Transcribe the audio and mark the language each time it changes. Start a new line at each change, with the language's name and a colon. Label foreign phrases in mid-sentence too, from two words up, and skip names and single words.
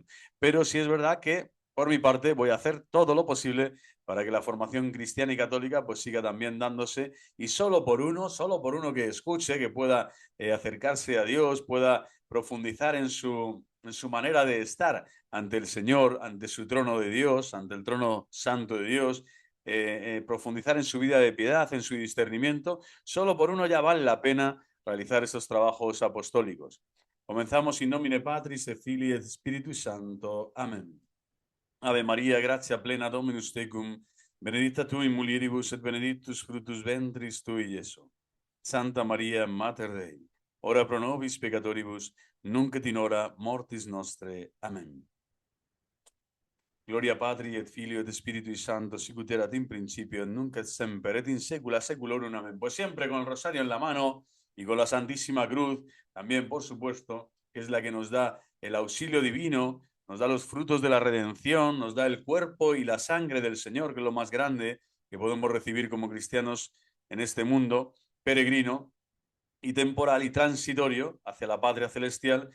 Spanish: Pero sí es verdad que, por mi parte, voy a hacer todo lo posible para que la formación cristiana y católica pues siga también dándose y solo por uno que escuche, que pueda acercarse a Dios, pueda profundizar en su manera de estar ante el Señor, ante su trono de Dios, ante el trono santo de Dios, profundizar en su vida de piedad, en su discernimiento, solo por uno ya vale la pena realizar estos trabajos apostólicos.
Latin: Comenzamos in nomine Patris et Filii et Spiritus Santo. Amén. Ave María, gratia plena Dominus tecum, benedicta tu in mulieribus et benedictus fructus ventris tui, Iesu. Santa Maria, Mater Dei, ora pro nobis peccatoribus, nunc et in hora mortis nostre. Amén. Gloria Patri et Filio et Spiritui Santo, sicut erat in principio, et nunc et semper, et in saecula saeculorum. Amén.
Spanish: Pues siempre con el rosario en la mano y con la Santísima Cruz, también, por supuesto, que es la que nos da el auxilio divino, nos da los frutos de la redención, nos da el cuerpo y la sangre del Señor, que es lo más grande que podemos recibir como cristianos en este mundo peregrino y temporal y transitorio hacia la patria celestial.